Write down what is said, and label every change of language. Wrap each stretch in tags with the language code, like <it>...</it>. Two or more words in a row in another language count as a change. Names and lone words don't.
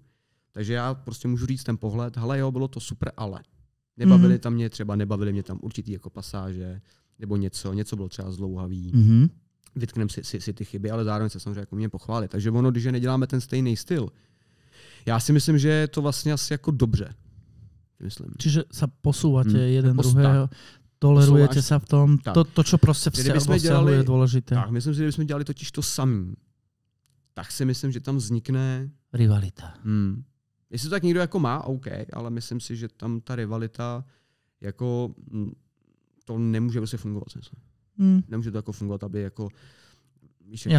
<cs>Takže já prostě můžu říct ten pohled, hele jo, bylo to super, ale nebavili mě tam určitý jako pasáže, nebo něco bylo třeba zdlouhavý. Vytkneme si ty chyby, ale zároveň se samozřejmě jako mě pochválit. Takže ono, když neděláme ten stejný styl, já si myslím, že je to vlastně asi jako dobře. Myslím.</cs> <sk>Čiže sa posúvate jeden druhého, tolerujete sa v tom, to čo proste vzťahu je dôležité. Tak, myslím si,</sk> <cs>že kdybychom dělali totiž to samý, tak si myslím, že tam vznikne rivalita. Jestli to tak někdo jako má, OK, ale myslím si, že tam ta rivalita jako to nemůže prostě fungovat. Nemůže to jako fungovat, aby jako víš, jako,</cs>